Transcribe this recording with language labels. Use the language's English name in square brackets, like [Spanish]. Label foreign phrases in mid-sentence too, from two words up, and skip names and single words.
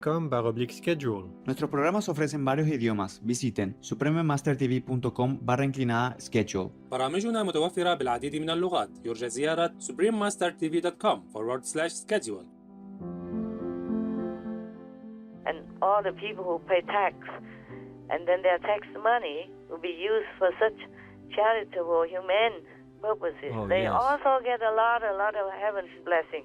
[Spanish] schedule. Nuestros programas ofrecen varios idiomas. Visiten suprememastertv.com/schedule. [Arabic] برامجنا متوفرة بالعديد من اللغات. يرجى زيارة suprememastertv.com/schedule. [English] And all the people who pay tax, and then their tax money will be used for such charitable, humane purposes. They yes. also get a lot of heaven's blessing.